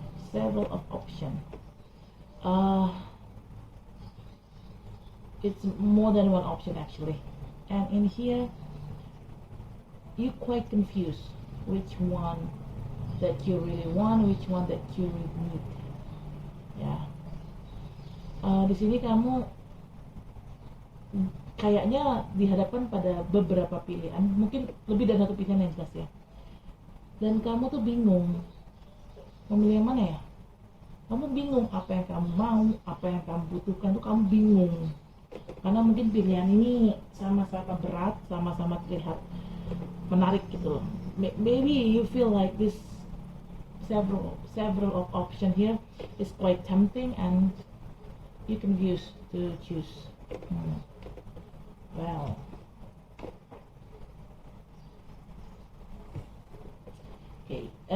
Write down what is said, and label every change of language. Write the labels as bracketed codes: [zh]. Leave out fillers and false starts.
[en] Several of options. It's more than one option actually, and in here you quite confused which one that you really want, which one that you really need. [id] Ya, di sini kamu kayaknya dihadapkan pada beberapa pilihan, mungkin lebih dari satu pilihan yang jelas ya, dan kamu tuh bingung memilih yang mana ya. Kamu bingung apa yang kamu mau, apa yang kamu butuhkan, tuh kamu bingung. Karena mungkin pilihan ini sama-sama berat, sama-sama terlihat menarik gitu loh. [en] Maybe you feel like this several of option here is quite tempting, and you can use to choose. Well, okay.